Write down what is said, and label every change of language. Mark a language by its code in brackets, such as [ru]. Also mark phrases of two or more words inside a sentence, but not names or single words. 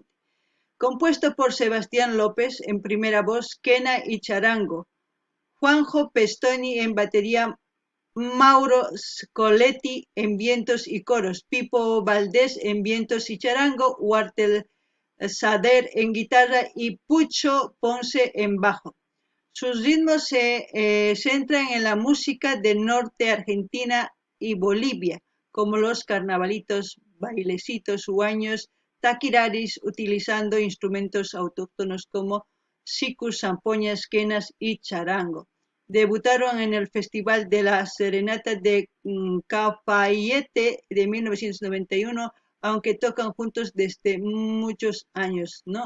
[es] Compuesto por Sebastián López en primera voz, quena y charango, Juanjo Pestoni en batería, Mauro Scoletti en vientos y coros, Pipo Valdés en vientos y charango, Walter Sader en guitarra y Pucho Ponce en bajo. Sus ritmos se centran en la música del norte Argentina y Bolivia, como los carnavalitos, bailecitos, huaños, taquiraris, utilizando instrumentos autóctonos como sicus, zampoñas, quenas y charango. Debutaron en el Festival de la Serenata de Cafayete de 1991, aunque tocan juntos desde muchos años, ¿no?